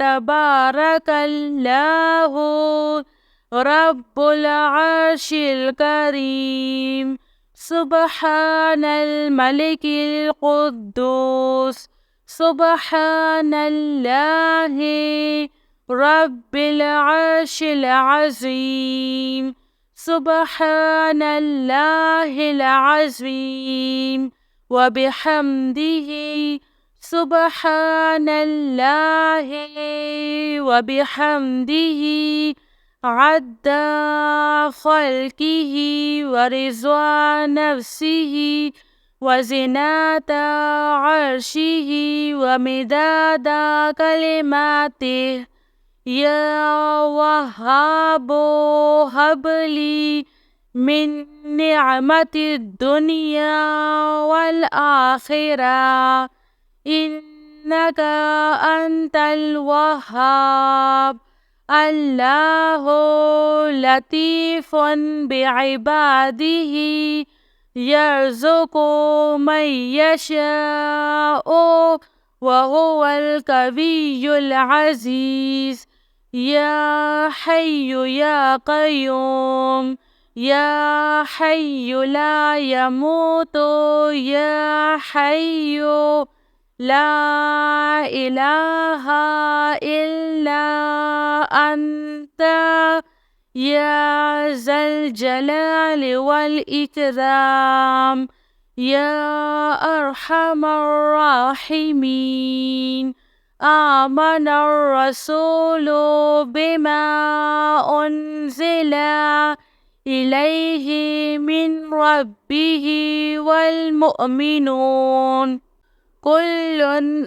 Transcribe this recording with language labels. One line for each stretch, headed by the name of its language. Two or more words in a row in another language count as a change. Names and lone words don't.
Arabic: تبارك الله رب العرش الكريم، سبحان الملك القدوس، سبحان الله رب العرش العظيم, سبحان الله العظيم وبحمده، سبحان الله وبحمده, अद्दा خلقه ورضا نفسه وزنة عرشه ومداد كلماته، يا وهاب هب لي من نعمة الدنيا والآخرة, إنك أنت الوهاب، الله لطيف بعباده، يرزق من يشاء وهو القوي العزيز، يا حي يا قيوم، يا حي لا يموت، يا حي لا إله إلا أنت، يا ذا الجلال والإكرام، يا أرحم الراحمين. آمن الرسول بما أنزل إليه من ربه والمؤمنون، كل